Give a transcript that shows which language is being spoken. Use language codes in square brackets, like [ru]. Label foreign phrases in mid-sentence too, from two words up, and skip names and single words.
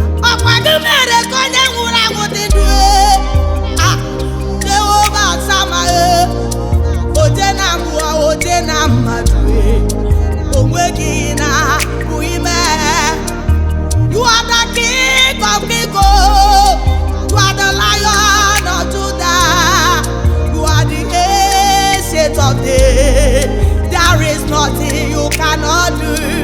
[ig] Ọkwa gị mere ka onye nwụrụ anwụ dị ndụ, e? Ah, Jehova Sama, e. Oje na mmụọ, oje na mmadụ, e. O nweghị na bụ ime. [en] You are the King of Kings, oh. You are the Lion of Judah. You are the Ancient of Days. There is nothing you cannot do.